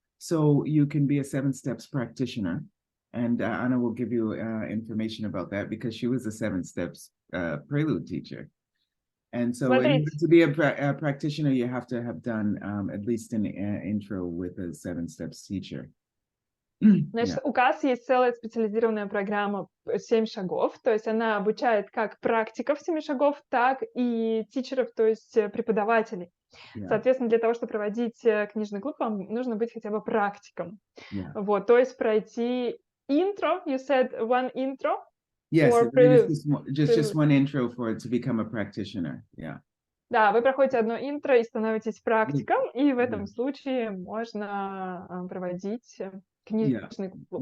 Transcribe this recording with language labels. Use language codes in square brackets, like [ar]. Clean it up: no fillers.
[en] So you can be a 7 steps practitioner. And Anna will give you information about that because she was a 7 steps prelude teacher. And so [ru] Смотрите. [en] to be a practitioner, you have to have done at least an intro with a 7 steps teacher. [ru] Значит, у Касс есть целая специализированная программа «7 шагов», то есть она обучает как практиков 7 шагов, так и тичеров, то есть преподавателей. Соответственно, для того, чтобы проводить книжный клуб, вам нужно быть хотя бы практиком. Вот, то есть пройти интро, [en] you said one intro? Yes, or just one intro for to become a practitioner, [ru] Да, вы проходите одно интро и становитесь практиком, и в этом случае можно проводить книжный клуб.